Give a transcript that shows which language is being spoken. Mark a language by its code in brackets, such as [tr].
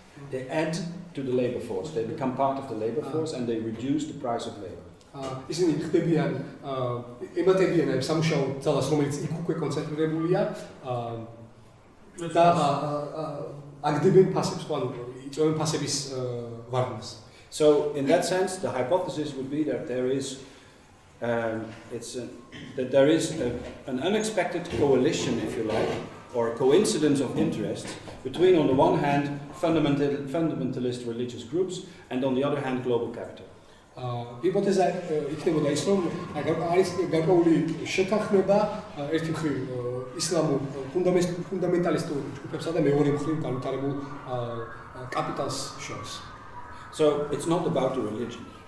[en] They add to the labor force. They become part of the labor force and they reduce the price of labor. [ka] ისინი ხდებიან ემატებიან ამ სამუშაო ძალას, რომელიც იქ უკვე კონცენტრირებულია და აგდებენ ფასებს, ანუ იწვევენ ფასების ვარდნას. [en] So in that sense, the hypothesis would be that there is an unexpected coalition, if you like, or a coincidence of interest between, on the one hand, fundamentalist religious groups, and on the other hand, global capital. [ka] ჰიპოთეზა იქნებოდა ის, რომ არის გარკვეული შეთანხმება ერთი მხრივ ისლამურ ფუნდამენტალისტურ ჯგუფებსა და მეორე მხრივ განვითარებულ კაპიტალს შორის. [en] So it's not about the religion.